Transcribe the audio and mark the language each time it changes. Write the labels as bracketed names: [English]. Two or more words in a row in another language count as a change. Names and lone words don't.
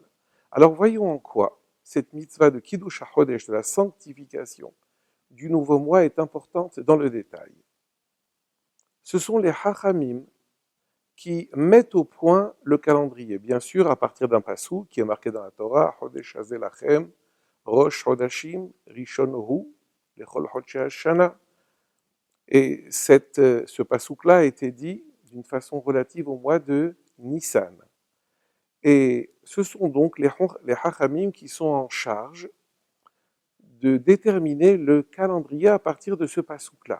[French] Alors voyons en quoi cette mitzvah de Kiddush HaChodesh, de la sanctification du nouveau mois, est importante dans le détail. Ce sont les Chachamim qui mettent au point le calendrier, bien sûr à partir d'un passou qui est marqué dans la Torah, [Hebrew] חודש הזה לכם ראש חדשים ראשון הוא לכל חדשי השנה. [French] Et ce passouk-là a été dit d'une façon relative au mois de Nissan. Et ce sont donc les Chachamim qui sont en charge de déterminer le calendrier à partir de ce passouk-là.